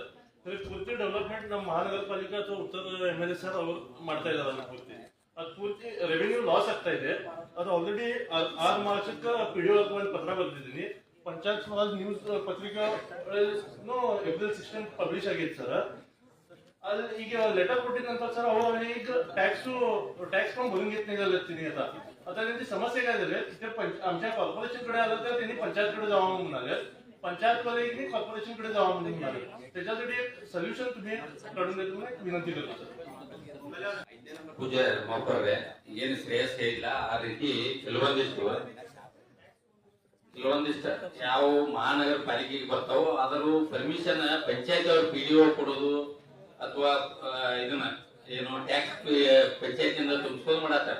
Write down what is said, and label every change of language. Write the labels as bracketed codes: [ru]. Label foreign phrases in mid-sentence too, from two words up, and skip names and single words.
[kn] ಪೂರ್ತಿ ಡೆವಲಪ್ಮೆಂಟ್ ನಮ್ಮ ಮಹಾನಗರ ಪಾಲಿಕೆ ಅಥವಾ ಉತ್ತರ MLA ಸರ್ ಅವರು ಮಾಡ್ತಾ ಇದ್ದಾರೆ. ಅದು ಪೂರ್ತಿ ರೆವಿನ್ಯೂ ಲಾಸ್ ಆಗ್ತಾ ಇದೆ. ಅದು ಆಲ್ರೆಡಿ 6 ಮಾರ್ಚಕ್ಕೆ ಪಿಡಿಒ ಒಂದು ಪತ್ರ ಬರೆದಿದ್ದೀನಿ. ಪಂಚಾಯತ್ ರಾಜ್ ನ್ಯೂಸ್ ಪತ್ರಿಕಾ April 16 ಪಬ್ಲಿಷ್ ಆಗೈತೆ ಸರ್. ಅದು ಈಗ ಲೆಟರ್ ಕೊಟ್ಟಿದ್ದಂತ [mr] सर ಅವರು ಈಗ टॅक्स पण भरून घेत नाही झालं तिने. आता त्यांची समस्या काय झाली तिथे आमच्या कॉर्पोरेशन कडे आलं तर त्यांनी पंचायत कडे जावं म्हणाले. पंचायत वाले कॉर्पोरेशन कडे जावं म्हणून म्हणाले. त्याच्यासाठी एक सोल्युशन तुम्ही काढून देतो म्हणून विनंती करतो सर. [kn] ಪೂಜೆ ಮಾಡ್ಕೊಂಡ್ರೆ ಏನು ಶ್ರೇಯಸ್ ಇಲ್ಲ. ಆ ರೀತಿ ಕೆಲವೊಂದಿಷ್ಟು ಯಾವ ಮಹಾನಗರ ಪಾಲಿಕೆಗೆ ಬರ್ತಾವೋ ಅದರ ಪರ್ಮಿಷನ್ ಪಂಚಾಯತ್ ಅವ್ರ PDO ಕೊಡೋದು ಅಥವಾ ಇದನ್ನ ಏನು ಟ್ಯಾಕ್ಸ್ ಪಂಚಾಯತ್ ಇಂದ ತುಂಬಿಸ್ಕೋದು ಮಾಡತ್ತಾರ.